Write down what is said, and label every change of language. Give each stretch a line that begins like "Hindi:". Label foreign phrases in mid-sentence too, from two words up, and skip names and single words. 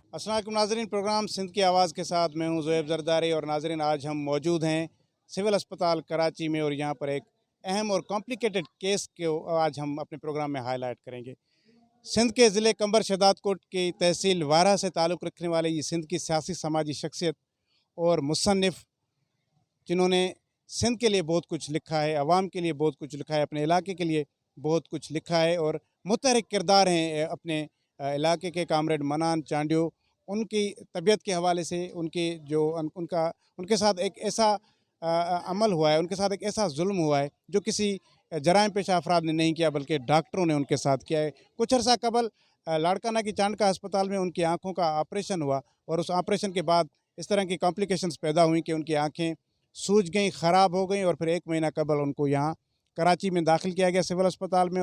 Urdu: السلام علیکم ناظرین، پروگرام سندھ کی آواز کے ساتھ میں ہوں زوہیب زرداری. اور ناظرین، آج ہم موجود ہیں سول اسپتال کراچی میں اور یہاں پر ایک اہم اور
English: complicated case
Urdu: کو آج ہم اپنے پروگرام میں ہائی لائٹ کریں گے. سندھ کے ضلعے قمبر شہدادکوٹ کی تحصیل وارہ سے تعلق رکھنے والے یہ سندھ کی سیاسی سماجی شخصیت اور مصنف، جنہوں نے سندھ کے لیے بہت کچھ لکھا ہے، عوام کے لیے بہت کچھ لکھا ہے، اپنے علاقے کے لیے بہت کچھ لکھا ہے اور متحرک کردار ہیں اپنے علاقے کے, कामरेड मनान चांडियो। ان کی طبیعت کے حوالے سے ان کے ساتھ ایک ایسا عمل ہوا ہے، ان کے ساتھ ایک ایسا ظلم ہوا ہے جو کسی جرائم پیشہ افراد نے نہیں کیا بلکہ ڈاکٹروں نے ان کے ساتھ کیا ہے. کچھ عرصہ قبل لاڑکانہ کی چانڈکا اسپتال میں ان کی آنکھوں کا آپریشن ہوا اور اس آپریشن کے بعد اس طرح کی کمپلیکیشنز پیدا ہوئی کہ ان کی آنکھیں سوج گئی، خراب ہو گئی اور پھر 1 مہینہ قبل ان کو یہاں کراچی میں داخل کیا گیا سول اسپتال میں.